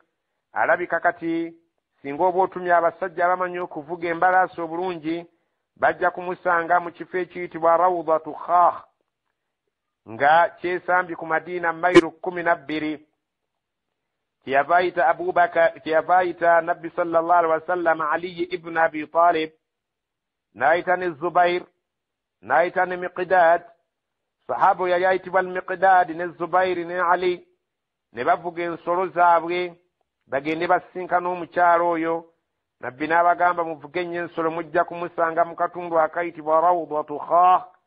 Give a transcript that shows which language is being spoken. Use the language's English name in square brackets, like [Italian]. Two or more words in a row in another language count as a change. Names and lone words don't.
[Ganda] Alabika kati singa oba otumya abasajja abamanyi okuvuga embalaasi obulungi bajja kumusanga mu kifo ekiyitibwa Rawdatu Khakh nga kyesambye ku Madiina mayiro 12. kyeyava ayita Nabbi [Arabic] صلى الله عليه وسلم [Ganda] Ali ibn Abi Talib, n'ayita ne Zubair, n'ayita ne Miqdad. Sahaba yali ayitibwa Miqdad ne Zubair ne Ali, ne bavuga ensolo zaabwe bagende basinkana omukyala oyo. Nabbi n'abagamba muvuge nnyo ensolo mujja kumusanga mu katundu akayitibwa Rawdatu Khakh.